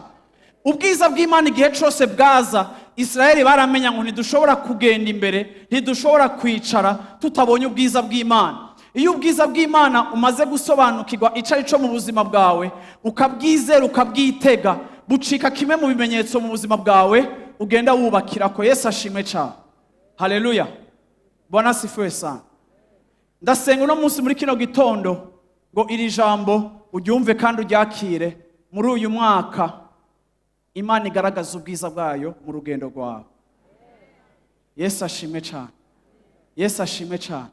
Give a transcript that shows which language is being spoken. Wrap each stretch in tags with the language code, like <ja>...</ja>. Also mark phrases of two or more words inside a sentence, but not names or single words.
<rn>Ubwiza bw'Imana igihe cyose bwaza, Isirayeli baramenya ngo ntidushobora kugenda imbere, ntidushobora kwicara tutabonye ubwiza bw'Imana. Iyo ubwiza bw'Imana umaze gusobanukirwa icari cyo mu buzima bwawe, ukabwizera ukabwitega, bucika kimwe mu bimenyetso mu buzima bwawe ugenda wubakira ko. Yesu ashimwe cyane.</rn> <sw>Haleluya. Bwana sifiwe sana.</sw> <rn>Ndasenga uno munsi muri kino gitondo ngo iri jambo uryumve kandi uryakire. Muri uyu mwaka Imana igaragaza ubwiza bwayo mu rugendo rwawe. Yesu ashimwe cyane. Yesu ashimwe cyane.</rn>